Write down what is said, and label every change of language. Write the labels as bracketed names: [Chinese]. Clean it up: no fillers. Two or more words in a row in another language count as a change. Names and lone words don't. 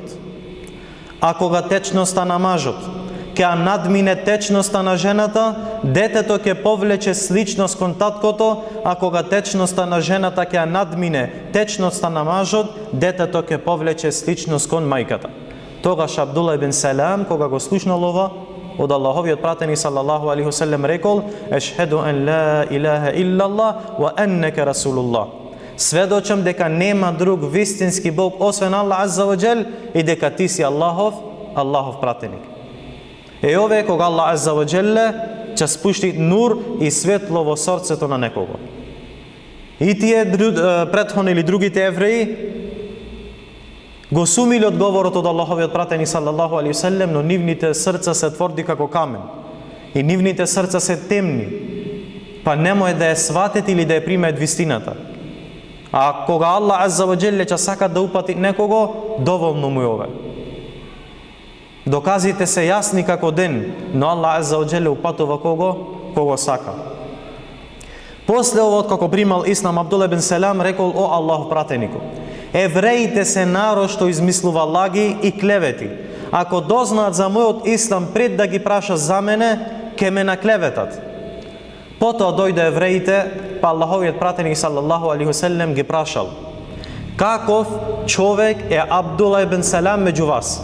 [Macedonian] А кога течноста на мажот ќе надмине течноста на жената, детето ќе повлече сличност кон таткото, а кога течноста на жената ќе надмине течноста на мажот, детето ќе повлече сличност кон мајката. Тогаш Абдулла ибн Салам, кога го слушнал ова од Аллаховиот пратеник [Arabic] صلى الله عليه وسلم, [Macedonian] рекол: [Arabic] "أشهد أن لا إله إلا الله وأنك رسول الله." [Macedonian] Сведочам дека нема друг вистински Бог освен Аллах [Arabic] عز وجل [Macedonian] и дека ти си Аллахов пратеник. Е ове кога Аллах [Arabic] عز وجل [Macedonian] ќе спушти нур и светло во срцето на некого. И тие претходни или другите евреи го сумиле одговорот од Аллаховиот пратеник [Arabic] صلى الله عليه وسلم, [Macedonian] но нивните срца се тврди како камен и нивните срца се темни, па немој да ја сватат или да ја примаат вистината. А кога Аллах [Arabic] عز وجل [Macedonian] ќе сака да упати некого, доволно му е ове. Доказите се јасни како ден, но Аллах [Arabic] عز وجل [Macedonian] упатува кого сака. После ово, како примал Ислам, Абдулла ибн Селам рекол: о Аллахов пратенику, евреите се народ што измислува лаги и клевети. Ако дознаат за мојот Ислам пред да ги праша за мене, ке ме наклеветат. Потоа дојде евреите, па Аллаховиот пратеник [Arabic] صلى الله عليه وسلم [Macedonian] ги прашал: каков човек е Абдулла ибн Селам меѓу вас?